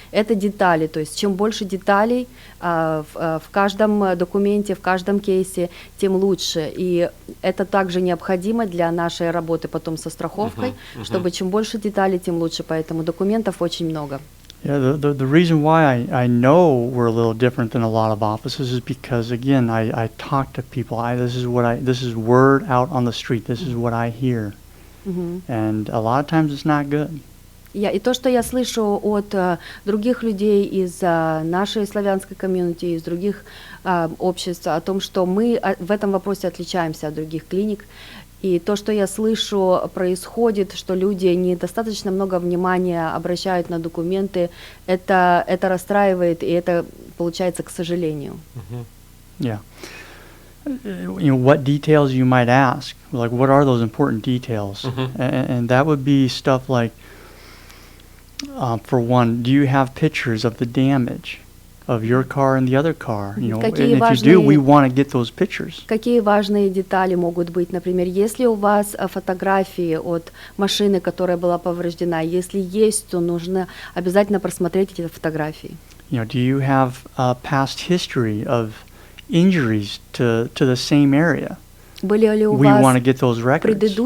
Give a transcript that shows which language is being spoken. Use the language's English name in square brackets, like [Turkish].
[Russian] Это детали, то есть чем больше деталей в каждом документе, в каждом кейсе, тем лучше. И это также необходимо для нашей работы потом со страховкой, чтобы чем больше деталей, тем лучше, поэтому документов очень много. [English] Yeah, the reason why I know we're a little different than a lot of offices is because, again, I talk to people. This is word out on the street. This is what I hear. And a lot of times it's not good. [Russian] И то, что я слышу от других людей из нашей славянской комьюнити, из других обществ, о том, что мы в этом вопросе отличаемся от других клиник. И то, что я слышу, происходит, что люди недостаточно много внимания обращают на документы, это расстраивает, и это получается к сожалению. [English] Yeah. You know, what details you might ask, like what are those important details? And that would be stuff like, for one, do you have pictures of the damage of your car and the other car? You know, and if you do, we want to get those pictures. [Russian] Какие важные детали могут быть? Например, если у вас фотографии от машины, которая была повреждена, если есть, то нужно обязательно просмотреть эти фотографии. [English] You know, do you have a past history of injuries to the same area? [Russian] Были ли у [English] We [Russian] вас [English] want to get those records.